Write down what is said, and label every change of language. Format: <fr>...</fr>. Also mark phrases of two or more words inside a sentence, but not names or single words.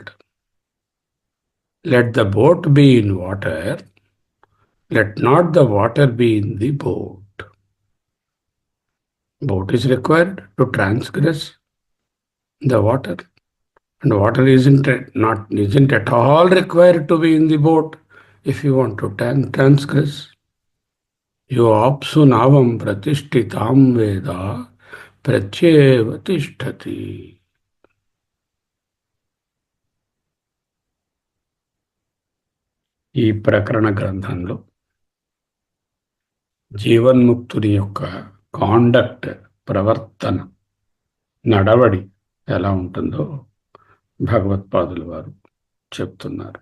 <en>Let the boat be in water, let not the water be in the boat. Boat is required to transgress the water. And water isn't at all required to be in the boat if you want to transgress.</en> <sa>Yo apsu navam pratishtitam veda pratyeva tishtati.</sa> <te>ఈ ప్రకరణ గ్రంథంలో జీవన్ముక్తుని యొక్క కాండక్ట్, ప్రవర్తన, నడవడి ఎలా ఉంటుందో భగవత్పాదులు వారు చెప్తున్నారు.</te>